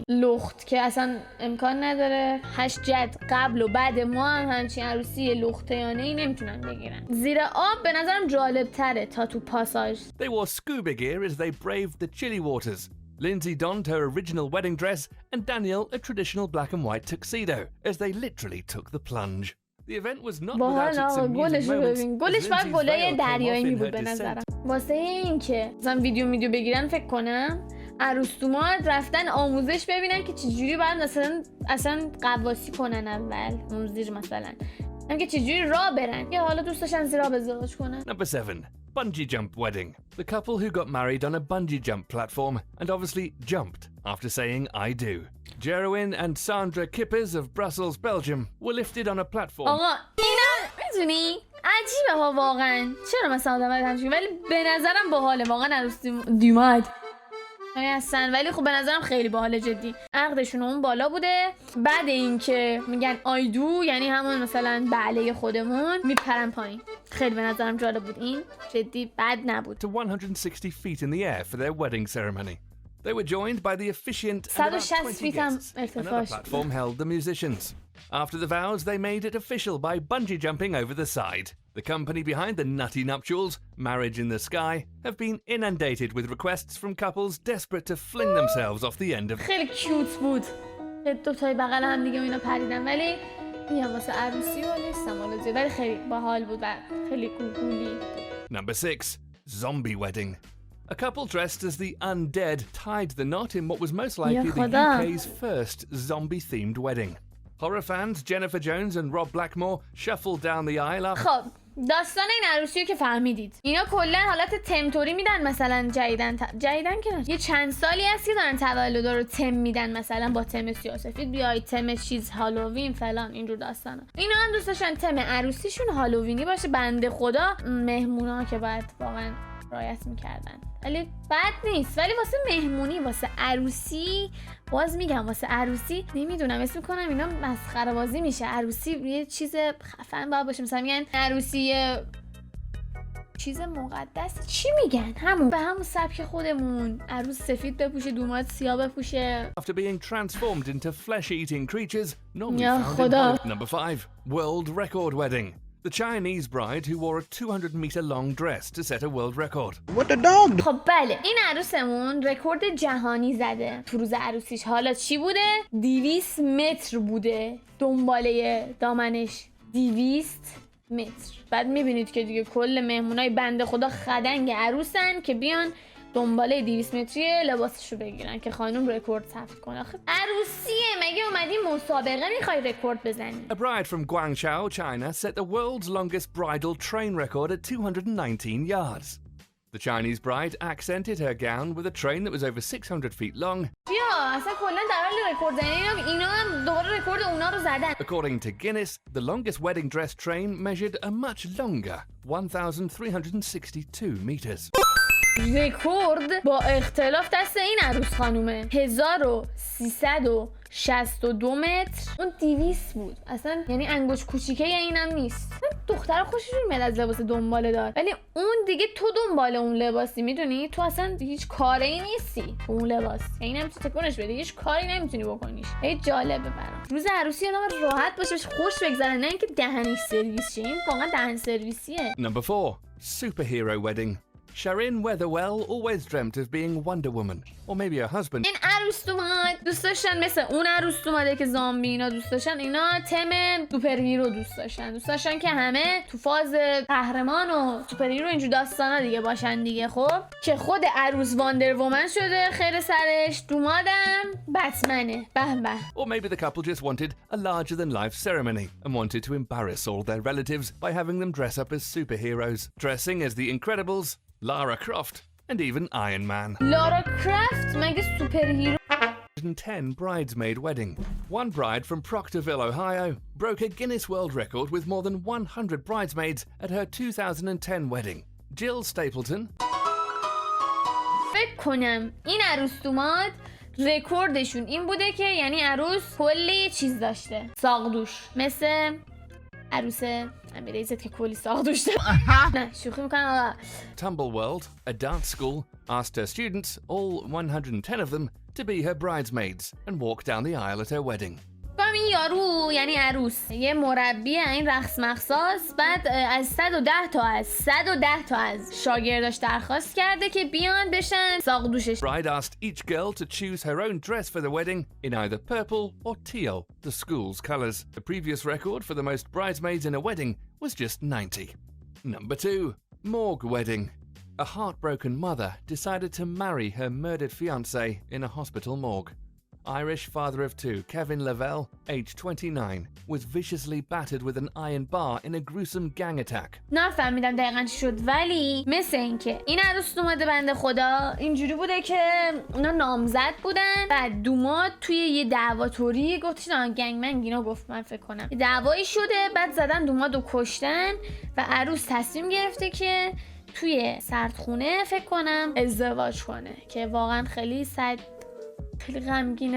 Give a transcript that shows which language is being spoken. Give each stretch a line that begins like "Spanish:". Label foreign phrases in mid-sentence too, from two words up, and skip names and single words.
Persian: لخت که اصلا امکان نداره. 8 جد قبل و بعد ما هم همچین عروسی لختیانه ای نمیتونن بگیرن. زیر آب به نظرم جالبتره تا تو پاساژ.
English: They wore scuba gear as they braved the chilly waters. Lindsay donned her original wedding dress and Daniel a traditional black and white tuxedo as they literally took the plunge. The event was not without its amusing moments.
Persian: گلش باید گلای دریایی می بود به نظرم. واسه این که مثلا ویدیو بگیرن فکر کنم عروس دوماد رفتن آموزش ببینن که چجوری باید اصلا قواسی کنن اول اون زیر مثلا، هم که چجوری راه برن. یا حالا دوست داشتن زیر آب ازدواج کنن.
English: Number 7. Bungee jump wedding. The couple who got married on a bungee jump platform and obviously jumped after saying I do. Jerwin and Sandra Kippers of Brussels, Belgium were lifted on a platform.
Persian: آقا اینا میدونی عجیبه ها واقعا. چرا مثلا آدم همچین، ولی به نظرم باحاله واقعا. عروس دیوماد هستن ولی خب به نظرم خیلی باحاله جدی. عقدشون اون بالا بوده. بعد اینکه میگن
English: I do
Persian: یعنی همون مثلا بله خودمون، میپرن پایین. خیلی به نظرم جالب بود. این جدی بد نبود.
English: To 160 feet in the air for their wedding ceremony. They were joined by the officiant and about 20 guests. Another platform held the musicians. After the vows, they made it official by bungee jumping over the side. The company behind the nutty nuptials, Marriage in the Sky, have been inundated with requests from couples desperate to fling themselves off the end of.
Persian: خیلی کیوت بود. دو تای بغل هم دیگه اینا پریدن ولی میگم واسه عروسی و نیستم حالا زیاد ولی خیلی باحال بود و خیلی گوگولی.
English: Number 6. Zombie Wedding. A couple dressed as the undead tied the knot in what was most likely the UK's first zombie-themed wedding. Horror fans Jennifer Jones and Rob Blackmore shuffled down the aisle.
Persian: خب داستان این عروسی رو که فهمیدید اینا کلا حالت تمتوری میدن مثلا جدیدن که نه. یه چند سالی هست که دارن تولد رو تم میدن مثلا با تم سیاه‌سفید بیای تم چیز هالووین فلان اینجور داستانا. اینا هم دوست داشتن تم عروسیشون هالووینی باشه. بنده خدا مهمونا که باید واقعا رعایت میکردن ولی بد نیست ولی واسه مهمونی واسه عروسی باز میگم واسه عروسی نمیدونم اسم کنم اینا مسخره بازی میشه. عروسی یه چیز خفن باید باشه مثلا میگن عروسی چیز مقدس چی میگن همون به همون سبک خودمون عروس سفید بپوشه دومات سیاه بپوشه.
English: After being transformed into flesh-eating creatures normally found in Number 5. World Record Wedding. The Chinese bride who wore a 200-meter-long dress to set a world record. What the dog?
Persian: خب بله این عروسمون رکورد جهانی زده تو روز عروسیش. حالا چی بوده؟ 200 متر بوده دنباله دامنش 200 متر. بعد میبینید که دیگه کل مهمونای بنده خدا خدنگ عروسن که بیان دنباله 200 متری لباسشو بگیرن که خانم رکورد ثبت کنه. آخه عروسیه مگه اومدی مسابقه میخوای رکورد بزنی؟
English: A bride from Guangzhou, China set the world's longest bridal train record at 219 yards. The Chinese bride accented her gown with a train that was over 600 feet long.
Persian: بیا اصلا کلا در حال رکورد زدن اینا هم دوباره رکورد اونا رو زدن.
English: According to Guinness, the longest wedding dress train measured a much longer 1,362 meters.
Persian: رکورد با اختلاف دست این عروس خانومه 1362 متر اون 200 بود اصلا یعنی انگوش کوچیکه اینم نیست. دخترها خوششون میاد از لباس دنباله دار ولی اون دیگه تو دنبال اون لباسی میدونی تو اصلا هیچ کاری نیستی اون لباس یعنی نمیتونی تکونش بدی هیچ کاری نمیتونی بکنیش. خیلی جالبه برام روز عروسی آدم راحت باشه خوش بگذره نه اینکه دهنش سرویس شه. این واقعا دهن سرویسیه.
English: Number 4. Superhero Wedding. Sharin Weatherwell always dreamt of being Wonder Woman, or maybe her husband.
Persian: این عروس اومد دوست داشتن مثل اون عروس اومده که زامبی اینا دوست داشتن اینا تم سوپر هیرو دوست داشتن که همه تو فاز قهرمان و سوپر هیرو اینجور داستانا دیگه باشن دیگه. خب که خود عروس واندر وومن شده خیر سرش دومادم بتمنه به به.
English: Or maybe the couple just wanted a larger than life ceremony and wanted to embarrass all their relatives by having them dress up as superheroes, dressing as the Incredibles, Lara Croft, and even Iron Man.
Persian: لارا کرافت مگه سوپر هیرو
English: 10 bridesmaid wedding. One bride from Proctorville, Ohio, broke a Guinness World Record with more than 100 bridesmaids at her 2010 wedding. Jill Stapleton.
Persian: فکر کنم این عروس اومد رکوردشون این بوده که یعنی عروس کلی چیز داشته ساقدوش مثل عروس امیریزت که کلی ساقدوش داشته. نه شوخی میکنم.
English: Tumbleworld, a dance school, asked her students, all 110 of them, to be her bridesmaids and walk down the aisle at her wedding.
Persian: این یارو یعنی عروس یه مربی این رقص مخصاص بعد از 110 تا از شاگرداش درخواست کرده که بیان بشن ساقدوشش.
English: Bride asked each girl to choose her own dress for the wedding in either purple or teal, the school's colors. The previous record for the most bridesmaids in a wedding was just 90. Number 2. Morgue Wedding. A heartbroken mother decided to marry her murdered fiancé in a hospital morgue. Irish father of two, Kevin Lavelle, aged 29, was viciously battered with an iron bar in a gruesome gang attack.
Persian: نفهمیدم دقیقاً چی شد ولی مثل اینکه این عروس اومده بنده خدا اینجوری بوده که اونا نامزد بودن بعد دوماد توی یه دعوا طوری گفتش گنگمنگ اینا گفت من فکر کنم یه دعوایی شده بعد زدن دومادو کشتن و عروس تصمیم گرفته که توی سردخونه فکر کنم ازدواج کنه که واقعا خیلی غمگینه.